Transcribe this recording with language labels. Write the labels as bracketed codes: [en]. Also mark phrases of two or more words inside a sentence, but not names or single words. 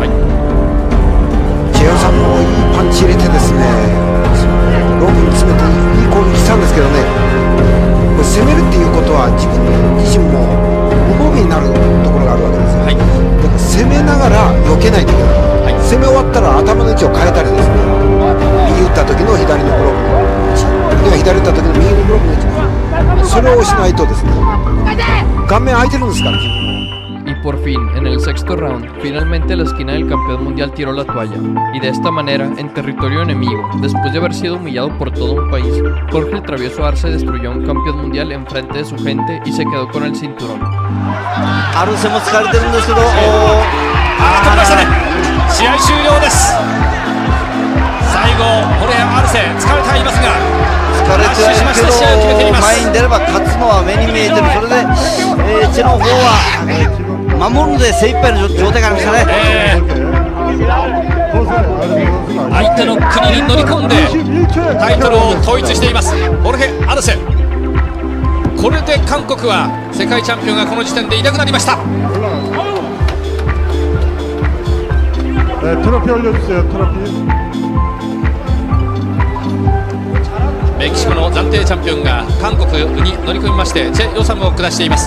[ja] チェヨさんもいいパンチ入れてですね、ロープに詰めていい攻撃したんですけどね、これ攻めるっていうことは自分自身も無防備になるところがあるわけですよ。だから攻めながら避けないといけない。攻め終わったら頭の位置を変えたりですね、右打った時の左のブロックの位置、左打った時の右のブロックの位置、それをしないとですね、顔面空いてるんですから。 [es] Y por fin, en el sexto round, finalmente la esquina del campeón mundial tiró la toalla. Y de esta manera, en territorio enemigo, después de haber sido humillado por todo un país, Jorge el Travieso Arce destruyó a un campeón mundial en frente de su gente y se quedó con el cinturón. [ja] アルセも疲れてるんですけど、取りましたね。試合終了です。最後ホルヘアルセ疲れてはいますが、疲れてはいるけど前に出れば勝つのは目に見えてる。それで、チェの方は守るので精一杯の状態がありましたね。相手の国に乗り込んでタイトルを統一していますホルヘアルセ。これで韓国は世界チャンピオンがこの時点でいなくなりました。 [ko] 트로피 올려주세요. 트로피. [ja] メキシコの暫定チャンピオンが韓国に乗り込みましてチェ・ヨサムを下しています。